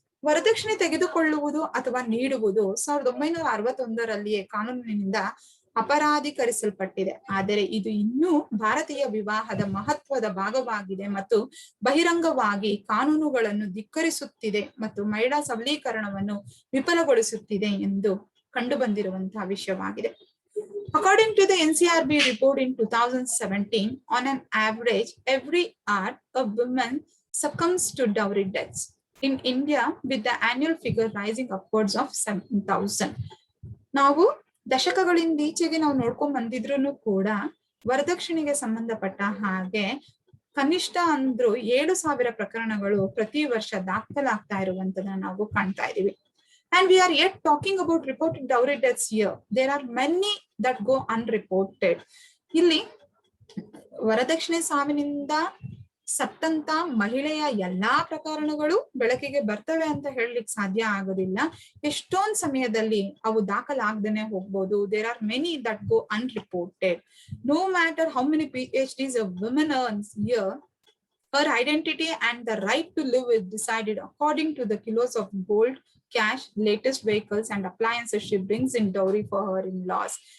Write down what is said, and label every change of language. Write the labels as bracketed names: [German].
[Kannada] ವರದಕ್ಷಿಣೆ ತೆಗೆದುಕೊಳ್ಳುವುದು ಅಥವಾ ನೀಡುವುದು 1961ರಲ್ಲಿಯೇ ಕಾನೂನಿನಿಂದ ಅಪರಾಧೀಕರಿಸಲ್ಪಟ್ಟಿದೆ. ಆದರೆ ಇದು ಇನ್ನೂ ಭಾರತೀಯ ವಿವಾಹದ ಮಹತ್ವದ ಭಾಗವಾಗಿದೆ ಮತ್ತು ಬಹಿರಂಗವಾಗಿ ಕಾನೂನುಗಳನ್ನು ಧಿಕ್ಕರಿಸುತ್ತಿದೆ ಮತ್ತು ಮಹಿಳಾ ಸಬಲೀಕರಣವನ್ನು ವಿಫಲಗೊಳಿಸುತ್ತಿದೆ ಎಂದು ಕಂಡುಬಂದಿರುವಂತಹ ವಿಷಯವಾಗಿದೆ. [English] According to the NCRB report in 2017, on an average, every hour a woman succumbs to dowry deaths in India, with the annual figure rising upwards of 7,000. [Kannada] ನಾವು ದಶಕಗಳಿಂದ ಈಚೆಗೆ ನಾವು ನೋಡ್ಕೊಂಡ್ ಬಂದಿದ್ರು ಕೂಡ ವರದಕ್ಷಿಣೆಗೆ ಸಂಬಂಧಪಟ್ಟ ಹಾಗೆ ಕನಿಷ್ಠ ಅಂದ್ರೂ 7,000 ಪ್ರಕರಣಗಳು ಪ್ರತಿ ವರ್ಷ ದಾಖಲಾಗ್ತಾ ಇರುವಂತದನ್ನ ನಾವು ಕಾಣ್ತಾ ಇದೀವಿ. [English] And we are yet talking about reported dowry deaths here. There are many that go unreported. [Kannada] ಇಲ್ಲಿ ವರದಕ್ಷಿಣೆ ಸಾವಿನಿಂದ ಸತ್ತಂತ ಮಹಿಳೆಯ ಎಲ್ಲಾ ಪ್ರಕರಣಗಳು ಬೆಳಕಿಗೆ ಬರ್ತವೆ ಅಂತ ಹೇಳಲಿಕ್ಕೆ ಸಾಧ್ಯ ಆಗೋದಿಲ್ಲ. ಎಷ್ಟೊಂದ್ ಸಮಯದಲ್ಲಿ ಅವು ದಾಖಲಾಗದೇನೆ ಹೋಗ್ಬೋದು. [English] There are many that go unreported. No matter how many PhDs a woman earns here, her identity and the right to live is decided according to the kilos of gold, cash, latest vehicles and appliances she brings in dowry for her in-laws.